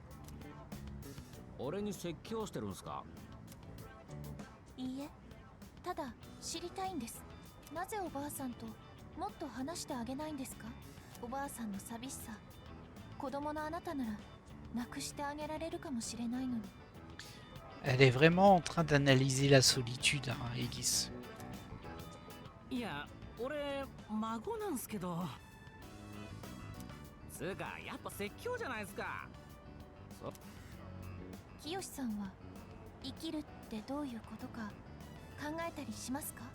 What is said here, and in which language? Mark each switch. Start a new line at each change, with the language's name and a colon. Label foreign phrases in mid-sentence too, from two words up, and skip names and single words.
Japanese: 俺に説教してるんすか？いいえ、ただ知りたいんです。なぜおばあさんともっと話してあげないんですか？おばあさんの寂しさ、子供のあなたならなくしてあげられるかもしれないのに。
French: Elle est vraiment en train d'analyser la solitude, hein, Aegis.
Japanese: いや、俺孫なんすけど。つうかやっぱ説教じゃないですか。清さんは生きるってどういうことか考えたりしますか？